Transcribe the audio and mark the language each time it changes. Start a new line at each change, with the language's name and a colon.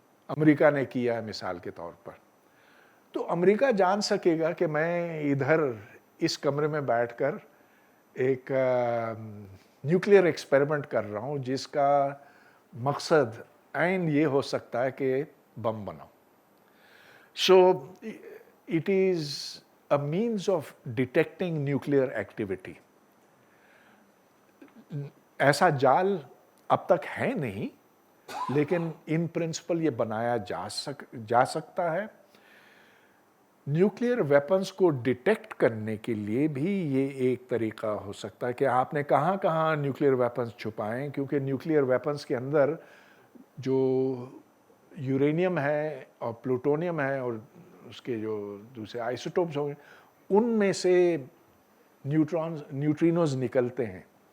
Hindi: America ने किया है मिसाल के तौर पर. तो अमेरिका जान सकेगा कि मैं इधर इस कमरे में बैठकर एक न्यूक्लियर एक्सपेरिमेंट कर रहा हूँ, जिसका मकसद ऐन ये हो सकता है कि बम बनाऊँ.
English: So it is a means of detecting nuclear activity.
Hindi: ऐसा जाल अब तक है नहीं, लेकिन इन प्रिंसिपल ये बनाया जा सकता है. न्यूक्लियर वेपन्स को डिटेक्ट करने के लिए भी ये एक तरीका हो सकता है कि आपने कहाँ कहाँ न्यूक्लियर वेपन्स छुपाएं, क्योंकि न्यूक्लियर वेपन्स के अंदर जो यूरेनियम है और प्लूटोनियम है और उसके जो दूसरे आइसोटोप्स होंगे, उनमें से न्यूट्रिनोज निकलते हैं.